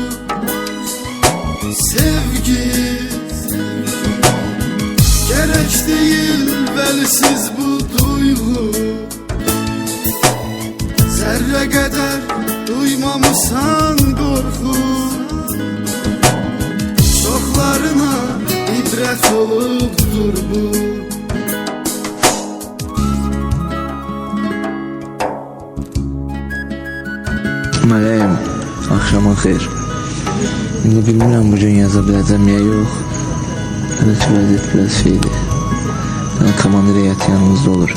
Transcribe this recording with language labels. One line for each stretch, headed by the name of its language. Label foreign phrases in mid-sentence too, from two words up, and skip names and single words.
Turkish: Sevgi gerek değil velisiz bu duygu. Zerre kadar duymamısan korku.
Azerbaijani: Çoxlarına ibret olubdur bu. Mələyim, axşamın xeyir. İndi bilmirəm bugün yaza biləcəm ya yox. Hələ ki vəziyyət biraz şeydir. Komandir heyəti yanımızda olur.